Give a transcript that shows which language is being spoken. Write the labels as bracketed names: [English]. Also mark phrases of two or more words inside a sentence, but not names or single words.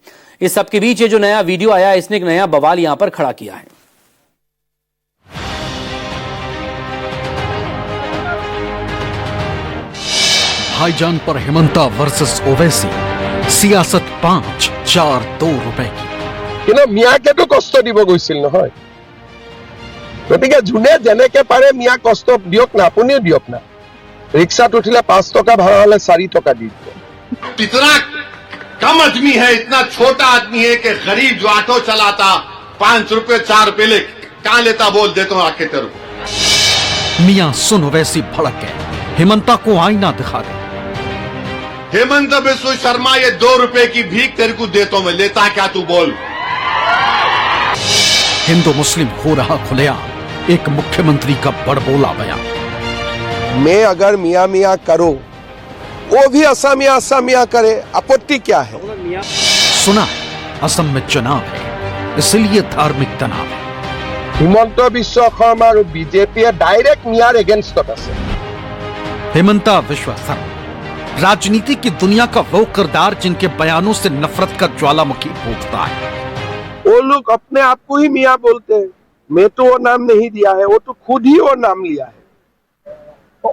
[Hindi] इस सबके बीच ये जो नया वीडियो आया, इसने एक नया बवाल यहां पर खड़ा किया है। भाईजान पर हेमंता वर्सेस ओवैसी, सियासत 5-4-2 रुपए की। [Assamese] মিয়াকেতো কষ্ট দিব গৈছিল নহয়, গতিকে যোনে যেনেকে পাৰে মিয়াক কষ্ট দিয়ক না, আপুনিও দিয়ক না। ৰিক্সাত উঠিলে 5 টকা ভাড়া হলে 4 টকা দি দিব। [Hindi] इतना कम आदमी है, इतना छोटा आदमी है कि गरीब जो ऑटो चलाता 5 रुपए 4 रुपए ले कहां लेता, बोल देता हूं आके तेरे को। मियां सुन ओवैसी भड़क गए, हेमंता को आईना दिखा गए। हेमंत बिस्वा शर्मा, ये 2 रुपए की भीख तेरे को देता हूं मैं, लेता क्या तू बोल। हिंदू मुस्लिम हो रहा खुलेआम, एक मुख्यमंत्री का बड़बोला बयान। मैं अगर मियाँ मियाँ करो, वो भी असमिया असमिया करे, आपत्ति क्या है? सुना असम में चुनाव है, इसलिए धार्मिक तनाव है। [Assamese] হিমন্ত বিশ্ব শৰ্মা আৰু বিজেপিয়ে ডাইৰেক্ট মিয়াৰ এগেইনষ্টত আছে। [Hindi] हेमंता बिस्वा शर्मा राजनीति की दुनिया का वो किरदार जिनके बयानों से नफरत का ज्वालामुखी फूटता है। वो लोग अपने आप को ही मियाँ बोलते हैं। मैं तो वो नाम नहीं दिया है, वो तो खुद ही वो नाम लिया है।